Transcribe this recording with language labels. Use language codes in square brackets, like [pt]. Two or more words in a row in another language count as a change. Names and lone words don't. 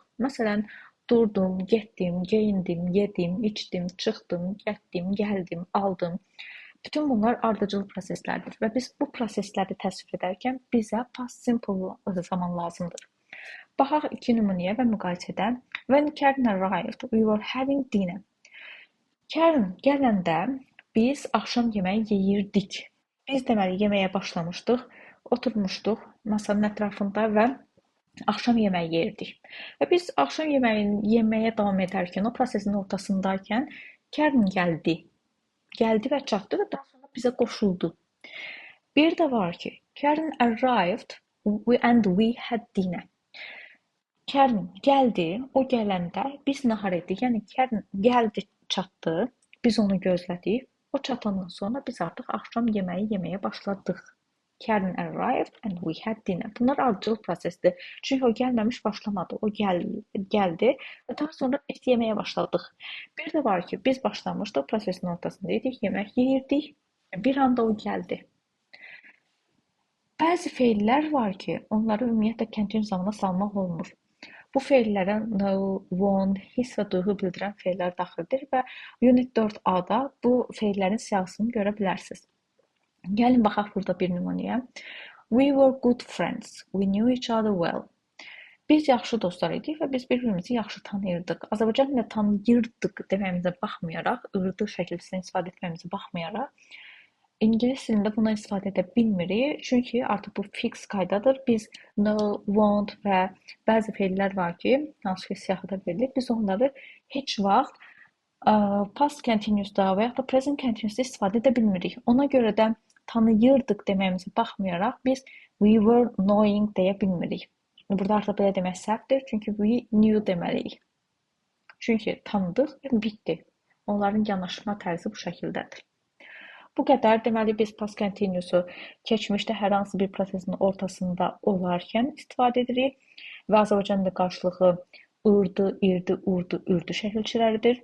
[az] Məsələn, durdum, getdim, geyindim, yedim, içdim, çıxdım, getdim, gəldim, aldım. Bütün bunlar ardıcıl proseslərdir və biz bu prosesləri təsvir edərkən bizə [en] past simple [az] zaman lazımdır. Baxaq iki nümunəyə və müqayisədə. [en] When Karen arrived, we were having dinner. [az] Karen gələndə biz axşam yeməyi yeyirdik. Biz deməli yeməyə başlamışdıq, oturmuşduq masanın ətrafında və axşam yeməyi yeyirdik. Və biz axşam yeməyini yeməyə davam edərkən, o prosesin ortasındaykən Karen gəldi və çatdı və daha sonra bizə qoşuldu. Bir də var ki, [en] Karen arrived and we had dinner. [az] Karen gəldi, o gələndə biz nahar etdik. Yəni Karen gəldi, çatdı, biz onu gözlədik. O çatandan sonra biz artıq axşam yeməyi yeməyə başladıq. [en] Karen arrived and we had dinner. [az] Bunlar ardıcıl prosesdir. Çünki o gəlməmiş başlamadı. O gəldi və daha sonra biz yeməyə başladıq. Bir də var ki, biz başlamışdıq, prosesin ortasında idik, yemək yeyirdik. Bir anda o gəldi. Bəzi feillər var ki, onları ümumiyyətlə continuous zamana salmaq olmur. Bu feillərə [en] know, want, [az] hiss və duyğu bildirən feillər daxildir və Unit 4A-da bu feillərin siyahısını görə bilərsiniz. Gəlin baxaq burada bir nümunəyə. [en] We were good friends. We knew each other well. [az] Biz yaxşı dostlar idik və biz bir-birimizi yaxşı tanıyırdıq. Azərbaycan dilində tanıyırdıq deməyimizə baxmayaraq, ırdı şəkilsindən istifadə etməyimizə baxmayaraq, İngilis dilində buna istifadə edə bilmirik. Çünki artıq bu fix qaydadır. Biz [en] know, want [az] və bəzi feillər var ki, hansı ki siyahıda verilir. Biz onları heç vaxt [en] past continuous'da [az] və ya da [en] present continuous'da [az] istifadə edə bilmirik. Ona görə də tanıyırdıq deməyimizə baxmayaraq biz [en] we were knowing [az] deyə bilmirik. Burada artıq belə demək səhvdir, çünki [en] we knew [az] deməliyik. Çünki tanıdıq və bitdi. Onların yanaşma tərzi bu şəkildədir. Bu qədər. Deməli, biz [en] past continuous'u [az] keçmişdə hər hansı bir prosesin ortasında olarkən istifadə edirik və Azərbaycan dilində qarşılığı ırdı, irdi, urdu, ürdü şəkilçiləridir.